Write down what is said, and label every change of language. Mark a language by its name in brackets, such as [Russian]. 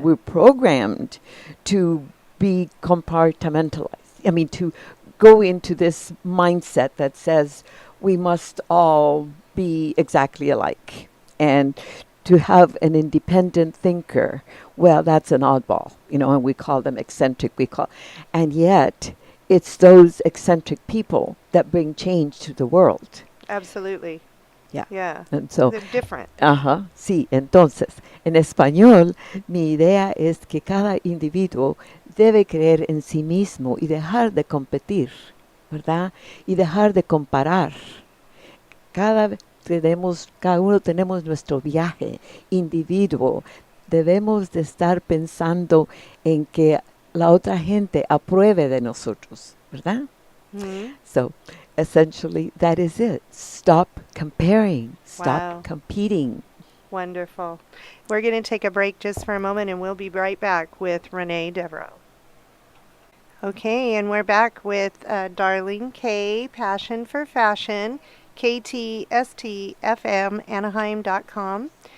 [English] we're programmed to be compartmentalized. I mean, to go into this mindset that says we must all be exactly alike. And to have an independent thinker, well, that's an oddball, and we call them eccentric. And yet, it's those eccentric people that bring change to the world. Absolutely. Yeah. Yeah. And so They're different. [Spanish] ajá, sí. Entonces, en español, mi idea es que cada individuo debe creer en sí mismo y dejar de competir, ¿verdad? Y dejar de comparar. Cada uno tenemos nuestro viaje individuo. Debemos de estar pensando en que la otra gente apruebe de nosotros, ¿verdad? Hmm. [English] So, essentially, that is it. Stop comparing. Wow. Stop competing. Wonderful. We're going to take a break just for a moment and we'll be right back with Renee Devereaux. Okay, and we're back with Darlene K, Passion for Fashion, KTSTFM, Anaheim.com.